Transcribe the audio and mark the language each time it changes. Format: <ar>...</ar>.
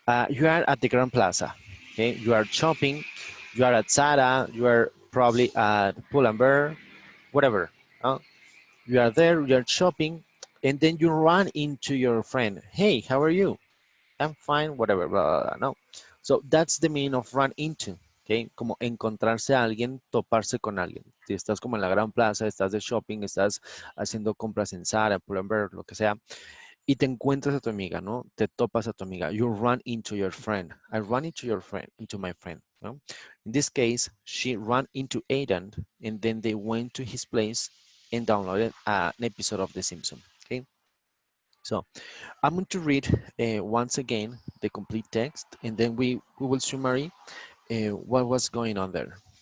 <en>You are at the Grand Plaza. Okay. You are shopping. You are at Zara. You are probably at Pull&Bear, whatever. You are there. You are shopping, And then you run into your friend. Hey, how are you? I'm fine, whatever, blah, blah, blah. No. So that's the meaning of run into.</en> <es>Okay, como encontrarse a alguien, toparse con alguien. Si estás como en la gran plaza, estás de shopping, estás haciendo compras en Zara, Pull&Bear, lo que sea, y te encuentras a tu amiga, ¿no? Te topas a tu amiga.</es> <en>You run into your friend. I run into your friend, into my friend. ¿No? In this case, she ran into Aidan, and then they went to his place and downloaded an episode of The Simpsons. Okay, so I'm going to read once again the complete text, and then we will summary what was going on there.</en>